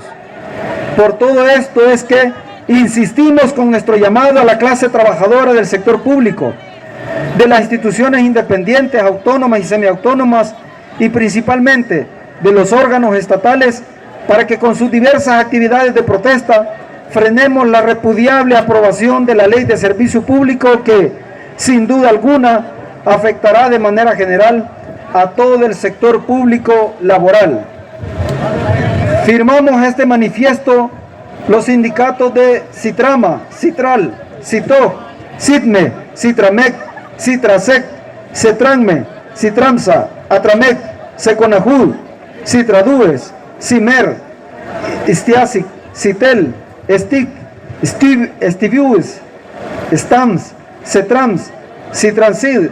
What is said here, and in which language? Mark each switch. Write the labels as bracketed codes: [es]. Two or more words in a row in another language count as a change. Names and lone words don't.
[es] Por todo esto es que insistimos con nuestro llamado a la clase trabajadora del sector público, de las instituciones independientes, autónomas y semiautónomas, y principalmente de los órganos estatales, para que con sus diversas actividades de protesta frenemos la repudiable aprobación de la Ley de Servicio Público que, sin duda alguna, afectará de manera general a todo el sector público laboral. Firmamos este manifiesto los sindicatos de Citrama, Citral, Citoj, Citme, Citramec, Citrasec, Cetranme, Citramsa, Atramec, Seconajud, Citradúes, Cimer, Istiasic, Citel, Estic, Estivius, Stams, Cetrams, Citransid,